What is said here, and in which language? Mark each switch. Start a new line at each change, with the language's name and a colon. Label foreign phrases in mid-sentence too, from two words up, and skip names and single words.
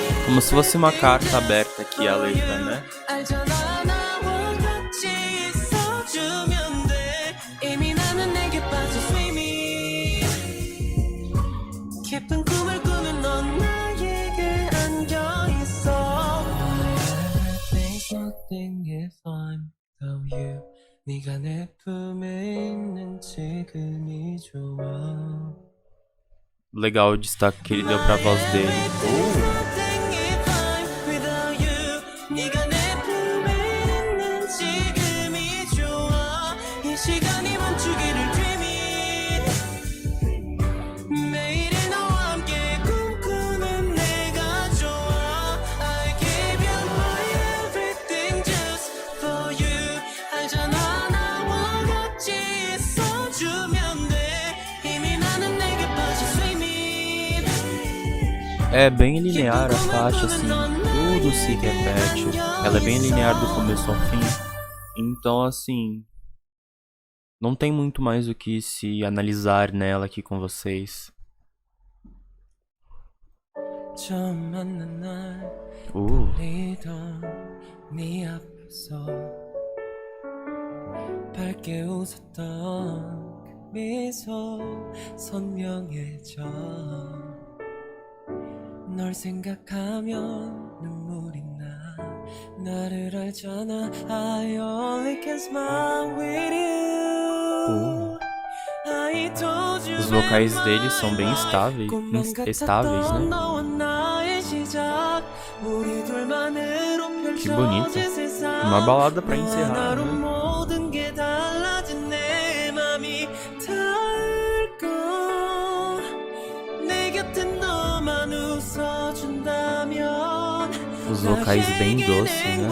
Portuguese: Como se fosse uma carta aberta aqui a letra, né?
Korean: 알잖아 나와 같이 있어주면 돼 이미 나는 내게 빠져 swimming 깊은 꿈을 꾸는 넌 나에게 안겨있어
English: There's nothing if I'm without you
Korean: 네가 내 품에 있는 지금이 좋아
Portuguese: Legal o destaque que ele deu pra voz dele.
English: There's nothing if I'm without you
Korean: 네가 내 품에 있는 지금이 좋아 이 시간이 멈추기를 dreaming 매일이 너와 함께 꿈꾸는 내가 좋아
English: I give you my everything just for you
Korean: 알잖아 나와 같이 있어주면 돼 이미 나는 내게 빠져 swimming
Portuguese: É bem linear a faixa, assim, tudo se repete. Ela é bem linear do começo ao fim. Então, assim, não tem muito mais o que se analisar nela aqui com vocês.
Korean: 처음 만난 날 떨리던 네 앞에서 밝게 웃었던 그 미소 선명해져 널 생각하면 눈물이 나 나를 알잖아
English: I only can smile with you I told you
Portuguese: Os vocais deles são bem estáveis, né? Que bonito. Uma balada pra encerrar, né? Os vocais bem doces, né?